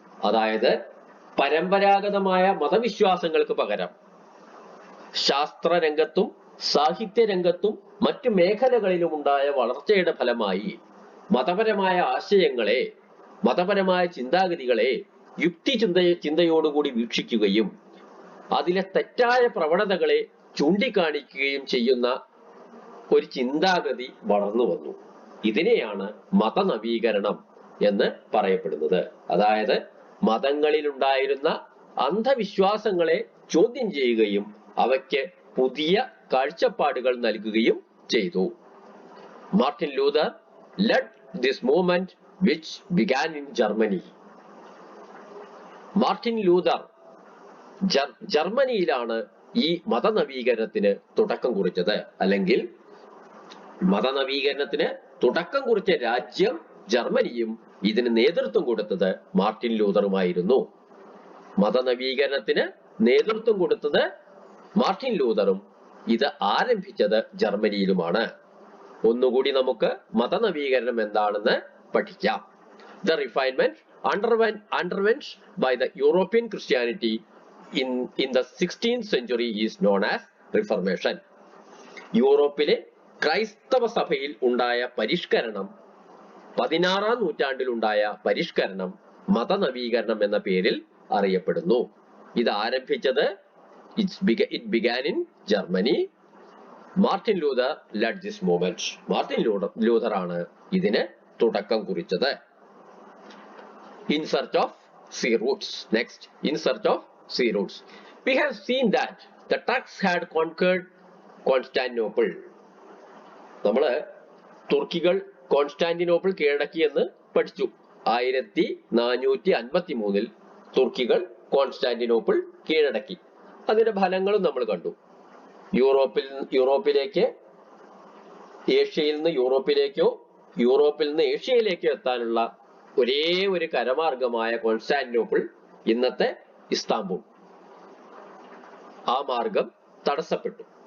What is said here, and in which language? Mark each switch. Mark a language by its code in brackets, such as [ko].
[ml] അതായത് പരമ്പരാഗതമായ മതവിശ്വാസങ്ങൾക്ക് പകരം ശാസ്ത്രരംഗത്തും സാഹിത്യരംഗത്തും മറ്റു മേഖലകളിലും ഉണ്ടായ വളർച്ചയുടെ ഫലമായി മതപരമായ ആശയങ്ങളെ, മതപരമായ ചിന്താഗതികളെ യുക്തി ചിന്തയോടുകൂടി വീക്ഷിക്കുകയും അതിലെ തെറ്റായ പ്രവണതകളെ ചൂണ്ടിക്കാണിക്കുകയും ചെയ്യുന്ന ഒരു ചിന്താഗതി വളർന്നു വന്നു. ഇതിനെയാണ് മതനവീകരണം എന്ന് പറയപ്പെടുന്നത്. അതായത് മതങ്ങളിലുണ്ടായിരുന്ന അന്ധവിശ്വാസങ്ങളെ ചോദ്യം ചെയ്യുകയും അവയ്ക്ക് പുതിയ കാഴ്ചപ്പാടുകൾ നൽകുകയും ചെയ്തു. [en] Martin Luther led this movement which began in Germany. [ml] Martin Luther ജർമ്മനിയിലാണ് ഈ മതനവീകരണത്തിന് തുടക്കം കുറിച്ചത്. അല്ലെങ്കിൽ മതനവീകരണത്തിന് തുടക്കം കുറിച്ച രാജ്യം ജർമ്മനിയും ഇതിന് നേതൃത്വം കൊടുത്തത് മാർട്ടിൻ ലൂതറുമായിരുന്നു. മതനവീകരണത്തിന് നേതൃത്വം കൊടുത്തത് മാർട്ടിൻ ലൂതറും ഇത് ആരംഭിച്ചത് ജർമ്മനിയിലുമാണ്. ഒന്നുകൂടി നമുക്ക് മതനവീകരണം എന്താണെന്ന് പഠിക്കാം. [en] The refinement underwent by the European Christianity in the 16th century is known as Reformation. [ml] യൂറോപ്പിലെ ക്രൈസ്തവ സഭയിൽ ഉണ്ടായ പരിഷ്കരണം, 16-ാം നൂറ്റാണ്ടിലുണ്ടായ പരിഷ്കരണം മതനവീകരണം എന്ന പേരിൽ അറിയപ്പെടുന്നു. ഇത് ആരംഭിച്ചത് [en] it began in Germany. Martin Luther led this movement. [ml] Martin Luther ആണ് ഇതിന് തുടക്കം കുറിച്ചത്. [en] In search of sea roots. Next, in search of sea roots. We have seen that the Turks had conquered Constantinople. [ml] നമ്മള് തുർക്കികൾ Constantinople കീഴടക്കി എന്ന് പഠിച്ചു. 1453 തുർക്കികൾ Constantinople കീഴടക്കി. അതിന്റെ ഫലങ്ങളും നമ്മൾ കണ്ടു. യൂറോപ്പിലേക്ക്, ഏഷ്യയിൽ നിന്ന് യൂറോപ്പിലേക്കോ യൂറോപ്പിൽ നിന്ന് ഏഷ്യയിലേക്കോ എത്താനുള്ള ഒരേ ഒരു കരമാർഗമായ കോൺസ്റ്റാന്റിനോപ്പിൾ, ഇന്നത്തെ ഇസ്താംബുൾ, ആ മാർഗം തടസ്സപ്പെട്ടു.